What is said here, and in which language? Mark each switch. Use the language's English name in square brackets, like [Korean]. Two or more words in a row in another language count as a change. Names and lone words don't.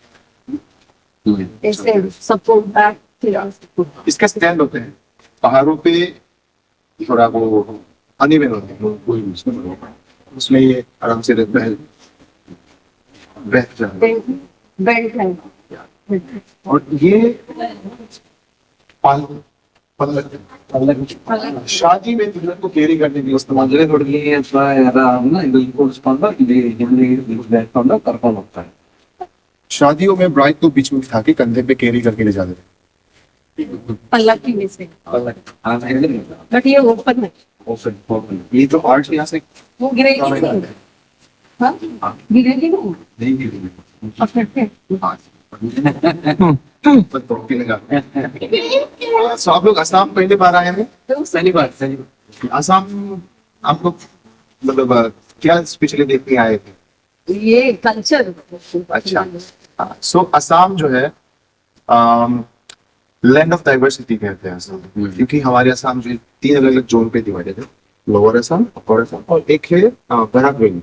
[Hindi] इसके स्टैंड होते हैं पहाड़ों पे थोड़ा वो अनइवन होते हैं, उसमें ये आराम से बैठ जाए। बेल्ट है। और ये पाल- पल्लव शादी में दुल्हन को कैरी करने के लिए इस्तेमाल [Kannada] ಮದುವೆ ಹುಡುಗಿ ಅಥವಾ ಯಾರನ್ನ ಇದು ಕೂರಿಸ್ಕೊಂಡು ಇಲ್ಲಿ ಹಿಂದೆ ಬೇಡ್ಕೊಂಡು ಕರ್ಕೊಂಡು ಹೋಗ್ತಾರೆ. [Hindi] शादियों में ब्राइड को बीच में बिठा के कंधे पे कैरी करके ले जाते थे। पल्लकी में से। [Kannada] ಆಮೇಲೆ [Hindi] बट ये ओपन है। [Kannada] ಓಪನ್ [Hindi] ये तो आर्ट यहाँ से वो गिरेगी नहीं। हाँ गिरेगी नहीं। और फिर सो आप लोग असम पहली बार आए हैं? [Kannada] ಸರಿ ಬಾರ್ ಸರಿ [Hindi] असम आप लोग मतलब क्या स्पेशली देखने आए थे? ये कल्चर। अच्छा। सो असम जो है [English] land of diversity [Hindi] कहते हैं असम, क्योंकि हमारे असम जो 3 अलग अलग जोन पे डिवाइडेड है, लोअर असम, अपर असम और एक है बराक वैली।